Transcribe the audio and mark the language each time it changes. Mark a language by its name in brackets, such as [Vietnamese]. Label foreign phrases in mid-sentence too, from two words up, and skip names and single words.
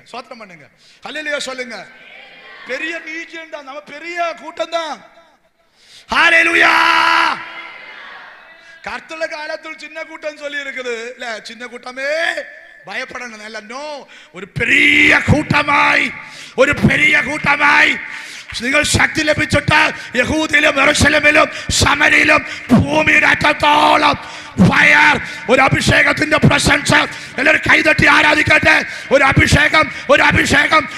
[Tamil] சோத்திரம் பண்ணுங்க. ஹalleluya சொல்லுங்க. பெரிய ரிலீஜன் தான், நம்ம பெரிய கூட்டம் தான். ஹalleluya. கர்த்தருடைய காலத்தில் சின்ன கூட்டம் சொல்லி இருக்குது இல்ல, சின்ன கூட்டமே பயப்படணும் இல்ல. நோ, ஒரு பெரிய கூட்டமாய் [Malayalam] നിങ്ങൾ ശക്തി ലഭിച്ചിട്ട് യഹൂദയിലും യെരൂശലേമിലും ശമരിയിലും ഭൂമിയുടെ അറ്റത്തോളം ഫയർ, ഒരു അഭിഷേകത്തിന്റെ പ്രസൻസ്. എല്ലാവരും കൈതട്ടി ആരാധിക്കട്ടെ. ഒരു അഭിഷേകം